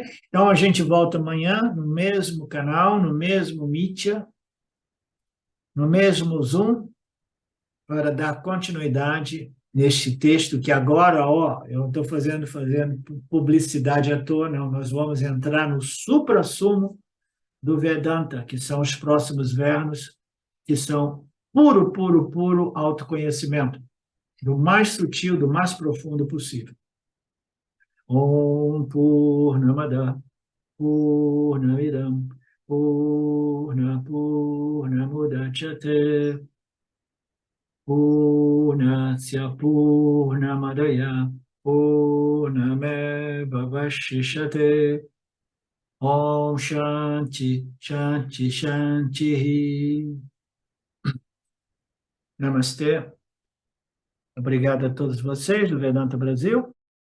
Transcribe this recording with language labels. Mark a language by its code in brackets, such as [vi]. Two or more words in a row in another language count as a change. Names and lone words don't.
[pt] Então a gente volta amanhã no mesmo canal, no mesmo Mitya, no mesmo Zoom, para dar continuidade neste texto que agora, ó, eu não estou fazendo publicidade à toa, não, nós vamos entrar no suprassumo do Vedanta, que são os próximos versos, que são puro, puro, puro autoconhecimento, do mais sutil, do mais profundo possível. [sa] ॐ पूर्णमदः पूर्णमिदं पूर्णमुदच्यते पूर्णस्य पूर्णमादाय पूर्णमेव अवशिष्यते. ॐ शान्ति, शान्ति, शान्ति. [pt] Namastê. Obrigado a todos vocês do Vedanta Brasil.